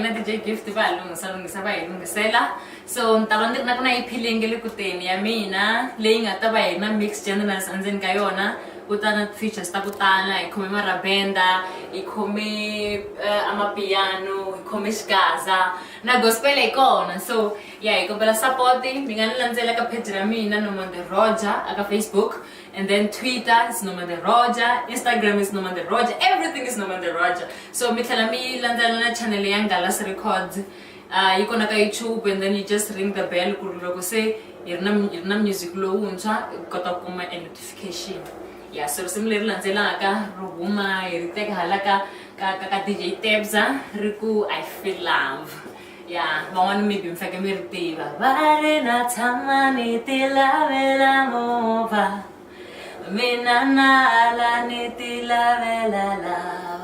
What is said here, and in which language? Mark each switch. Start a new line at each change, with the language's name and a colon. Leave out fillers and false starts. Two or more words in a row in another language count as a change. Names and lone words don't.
English: birthday gift
Tsonga: lungisa bayilungisela. So nitava ndiri na ku na EP leyi nge le kuteni ya mina leyi nga ta va hi na
English: mix genres
Tsonga: endzeni ka yona, kutana features ta ku tala, hi khome marabenda, hi khome amapiano, hi khome xigaza na gospel hi kona.
English: So yeah,
Tsonga: hi kombela support. Mi nga ni landzela ka page ra mina Nomonde Roja aka Facebook,
English: and then Twitter is Nomonde Roja, Instagram is Nomonde Roja, everything is Nomonde Roja.
Tsonga: So mi tlhela mi landzela na channel ya Ngalas Records yi kona ka YouTube,
English: and then you just ring the bell
Tsonga: ku ri loko se hi ri na music lowuntshwa u kota ku kuma
English: a notification.
Tsonga: Yeah, so risimu leri landzelaka ro huma hi ri teka hala ka DJ Tebza ri ku I Feel Love.
English: Yeah,
Tsonga: van'wana maybe mi fake mi ri tiva. Va ri na tshama ni ti lavela movha, mina na ala ni ti lavela love.